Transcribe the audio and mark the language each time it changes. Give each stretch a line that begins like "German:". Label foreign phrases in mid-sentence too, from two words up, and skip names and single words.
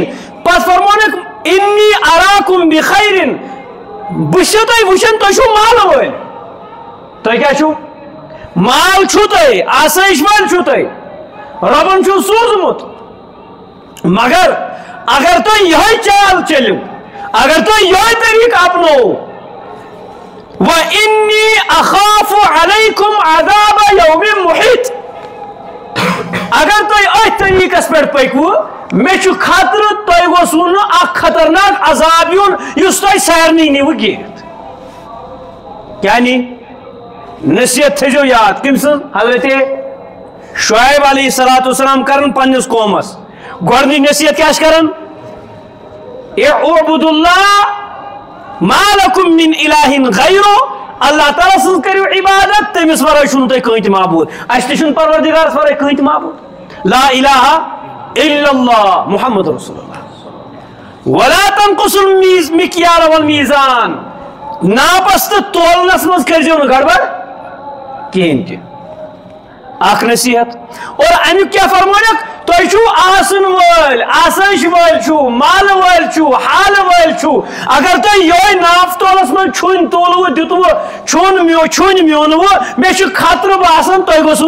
Kashmiri: پتہٕ فرمونکھ انی اراکم بخیرن بہٕ چھُسو تۄہہِ وٕچھان تُہۍ چھِو مالہٕ وٲلۍ تُہۍ کیٛاہ چھِو مال چھُو تۄہہِ آسٲیِش وٲلۍ چھِو تُہۍ رۄبن چھُو سوٗزمُت مگر اگر تُہۍ یِہوٚے چال چٔلِو اگر تُہۍ یِہوٚے طریٖقہٕ اپنٲوو
Arabic: وَإِنِّي أَخَافُ عَلَيْكُمْ عَذَابَ يَوْمٍ مُحِيطٍ
Kashmiri: اگر تُہۍ أتھۍ طریٖقس پٮ۪ٹھ پٔکِو مےٚ چھُ خطرٕ تۄہہِ گوٚژھوُ نہٕ اکھ خطرناک عذاب یُن یُس تۄہہِ سارنٕے نِوٕ گیٖرِتھ. کیٛاہ نی نصیحت تھٲیزیو یاد کٔمۍ سٕنٛز حضرت شعیب
Arabic: علیہ السلام
Kashmiri: کرن پننس قومس گۄڈنِچ نصیحت کیٛاہ چھِ کران
Arabic: اعبدوا اللہ ما لکم من الہ غیرہ
Kashmiri: اللہ تعالیٰ سٕنٛز کٔرِو عبادت تٔمِس ورٲے چھُنہٕ تۄہہِ کٕہٕنۍ تہِ معبوٗد. اَسہِ تہِ چھُنہٕ پروردِگارس ورٲے کٕہٕنۍ تہِ معبوٗد
Arabic: لا الہ الا اللہ محمد رسول اللہ. ولا تنقصوا المکیال والمیزان
Kashmiri: ناپس تہٕ تولنس منٛز کٔرزیو نہٕ گڑبڑ کِہیٖنۍ تہِ. اکھ نصیحت اور امیُک کیٛاہ فرمونکھ تُہۍ چھِو آسن وٲلۍ آسٲیش وٲلۍ چھِو مال وٲلۍ چھِو حال وٲلۍ چھِو اگر تُہۍ یہوے نافتولس منٛز چھُنۍ تُلوٕ دِتوٕ چھُنۍ میونوٕ مےٚ چھُ خطرٕ باسان تۄہہِ گوٚژھوٕ